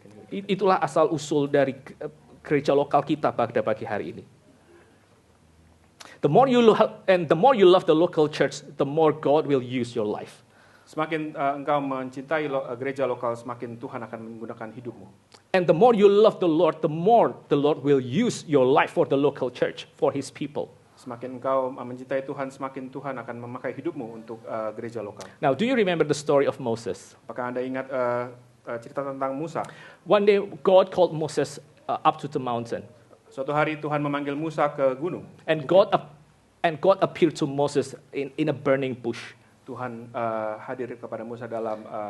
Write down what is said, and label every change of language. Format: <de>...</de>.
<id>Itulah asal usul dari gereja lokal kita pada pagi hari ini.</id> <en>The more you love the local church, the more God will use your life.</en> <id>Semakin engkau mencintai gereja lokal, semakin Tuhan akan menggunakan hidupmu.</id> <en>And the more you love the more the Lord will use your life for the local church, for His people.</en> <id>Semakin engkau mencintai Tuhan, semakin Tuhan akan memakai hidupmu untuk gereja lokal.</id> <en>Now, do you remember the story of Moses?</en> <id>Apakah Anda ingat cerita tentang Musa?</id> <en>One day, God called Moses up to the mountain.</en> <id>Suatu hari Tuhan memanggil Musa ke gunung.</id> <en>And God appeared to Moses in a burning bush.</en> <id>Tuhan hadir kepada Musa dalam</id>